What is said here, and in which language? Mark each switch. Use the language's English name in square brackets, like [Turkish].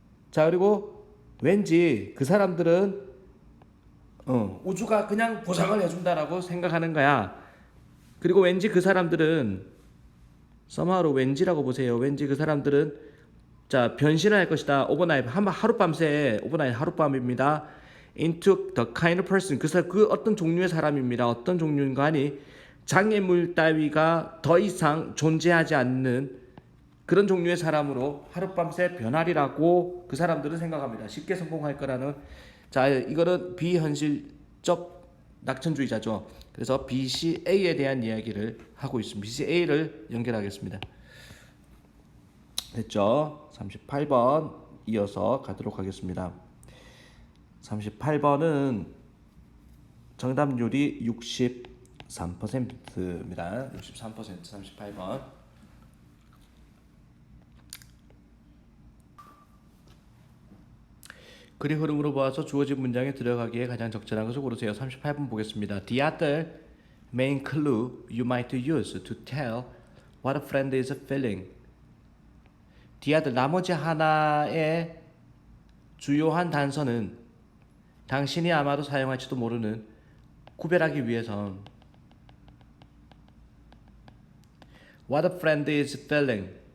[Korean] 자, 그리고 왠지 그 사람들은 우주가 그냥 보상을 해준다라고 생각하는 거야. 그리고 왠지 그 사람들은 [English] somehow [Korean] 왠지라고 보세요. 왠지 그 사람들은 자, 변신을 할 것이다. 오버나잇, 하룻밤새, 오버나잇 하룻밤입니다. [English] into the kind of person, [Korean] 그 어떤 종류의 사람입니다. 어떤 종류인가니 장애물 따위가 더 이상 존재하지 않는 그런 종류의 사람으로 하룻밤새 변하리라고 그 사람들은 생각합니다. 쉽게 성공할 거라는. 자, 이거는 비현실적 낙천주의자죠. 그래서 BCA에 대한 이야기를 하고 있습니다. BCA를 연결하겠습니다. 됐죠? 38번 이어서 가도록 하겠습니다. 38번은 정답률이 63%입니다. 63%, 38번. 글의 흐름으로 보아서 주어진 문장에 들어가기에 가장 적절한 것을 고르세요. 38번 보겠습니다. [English] The other main clue you might use to tell what a friend is feeling. The other, [Korean] 나머지 하나의 주요한 단서는 당신이 아마도 사용할지도 모르는 구별하기 위해선 [English] what a friend is feeling.